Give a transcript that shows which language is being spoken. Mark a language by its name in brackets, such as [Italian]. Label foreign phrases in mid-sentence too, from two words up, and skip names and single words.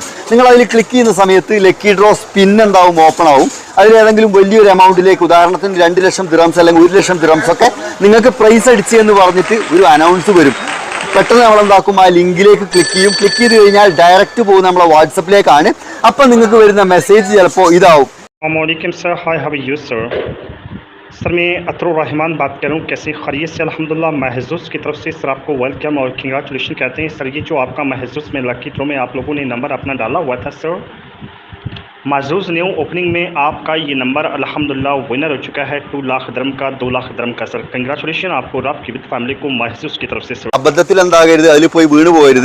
[Malayalam] നിങ്ങൾ അതിൽ ക്ലിക്ക് ചെയ്യുന്ന സമയത്ത് [English] lucky draw spin [Malayalam] എന്താവും, ഓപ്പൺ ആവും. അതിലേതെങ്കിലും വലിയൊരു എമൗണ്ടിലേക്ക്, ഉദാഹരണത്തിന് 2 ലക്ഷം ദിറംസ് അല്ലെങ്കിൽ 1 ലക്ഷം ദിറംസ് ഒക്കെ നിങ്ങൾക്ക് പ്രൈസ് അടിച്ച് എന്ന് പറഞ്ഞിട്ട് ഒരു അനൗൺസ് വരും. പെട്ടെന്ന് നമ്മളെന്താക്കും, ആ ലിങ്കിലേക്ക് ക്ലിക്ക് ചെയ്യും. ക്ലിക്ക് ചെയ്ത് കഴിഞ്ഞാൽ ഡയറക്റ്റ് പോകുന്ന നമ്മളെ വാട്സപ്പിലേക്കാണ്. അപ്പം നിങ്ങൾക്ക് വരുന്ന മെസ്സേജ് ചിലപ്പോൾ ഇതാവും. [Hindi] अस्सलामुअलैकुम सर, [English] hi how are you [Hindi] सर? सर मैं अतरुर रहमान बात कर रहा हूँ, कैसे खैरियत से? अल्हम्दुलिल्लाह। महजूस की तरफ से सर आपको वेलकम और कंग्रेचुलेशन कहते हैं सर। ये जो आपका महजूस में [English] lucky draw [Hindi] में आप लोगों ने नंबर अपना डाला हुआ था सर, महजूस [English] new opening [Hindi] में आपका ये नंबर अल्हम्दुलिल्लाह विनर हो चुका है 2 लाख दरम का, 2 लाख दरम का सर। कंग्रेचुलेशन आपको और आपकी [English] with family [Hindi] को महजूस की तरफ से सर। [Malayalam] അബദ്ധത്തിൽ എന്താകരുത്, അതിൽ പോയി വീണ് പോകരുത്.